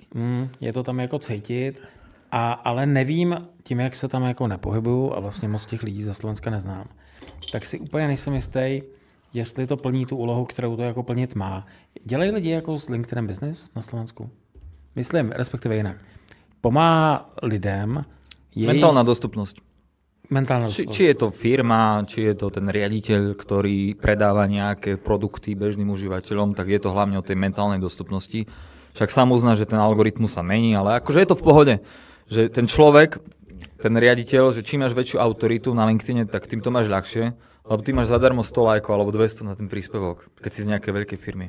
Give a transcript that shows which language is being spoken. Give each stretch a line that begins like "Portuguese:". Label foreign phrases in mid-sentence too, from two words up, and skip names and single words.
Czech: Je to tam jako cítit, ale nevím, tím jak se tam jako nepohybuju a vlastně moc těch lidí ze Slovenska neznám, tak si úplně nejsem jistý, jestli to plní tu úlohu, kterou to jako plnit má. Dělají lidi jako s LinkedInem business na Slovensku? Myslím, respektive jinak. Pomáhá lidem
Slovak: mentálna dostupnosť. Mentálna dostupnosť. Či je to firma, či je to ten riaditeľ, ktorý predáva nejaké produkty bežným užívateľom, tak je to hlavne o tej mentálnej dostupnosti. Však sám uzná, že ten algoritmus sa mení, ale akože je to v pohode. Že ten človek, ten riaditeľ, že čím máš väčšiu autoritu na LinkedIne, tak tým to máš ľahšie, lebo ty máš zadarmo 100 lajkov alebo 200 na ten príspevok, keď si z nejakej veľkej firmy.